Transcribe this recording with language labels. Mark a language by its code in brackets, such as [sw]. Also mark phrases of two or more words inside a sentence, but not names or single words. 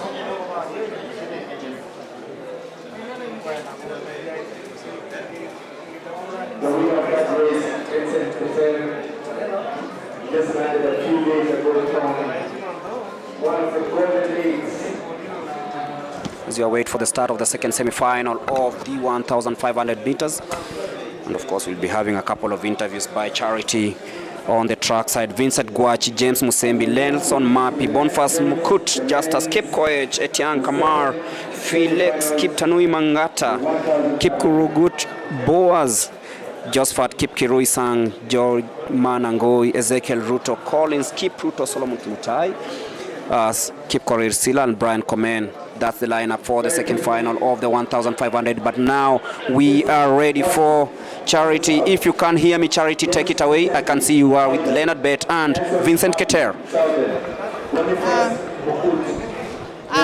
[en] The winner of that race, Vincent Keter, just landed a few days ago from one of the golden leagues. As you await for the start of the second semi-final of the 1,500 meters. And of course, we'll be having a couple of interviews by Charity on the track side. Vincent Guachi, James Musembi, Nelson Mapi, Boniface Mukut, Justus Kipkoech, Etienne Kamar, Felix Kiptanui Mangata, Kipkurugut Boaz, Josephat Kipkirui Sang, George Manangoi, Ezekiel Ruto, Collins, Kip Ruto, Solomon Kimutai, Kip Korir Sila, and Brian Komen. That's the lineup for the second final of the 1,500. But now we are ready for Charity. If you can't hear me, Charity, take it away. I can see you are with Leonard Bet and Vincent Keter.